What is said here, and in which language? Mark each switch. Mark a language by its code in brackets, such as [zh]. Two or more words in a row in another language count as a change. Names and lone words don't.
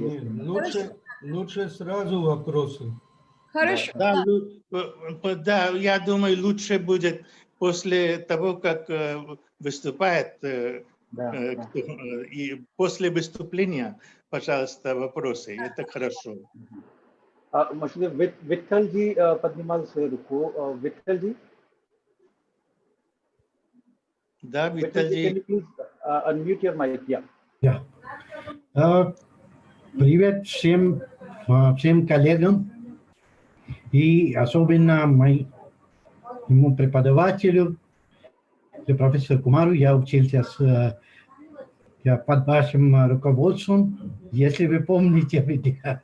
[ru] Лучше сразу вопросы. Хорошо. Да, я думаю, лучше будет после того, как выступает, и после выступления, пожалуйста, вопросы. Это хорошо. [hi] मुझे विठल जी पद्मिमाल से रुको विठल जी [ru] Да, Виталий. [en] can you please unmute your mic? Yeah. [ru] Привет всем коллегам и особенно моему преподавателю, профессору Кумару. Я учился под вашим руководством, если вы помните меня.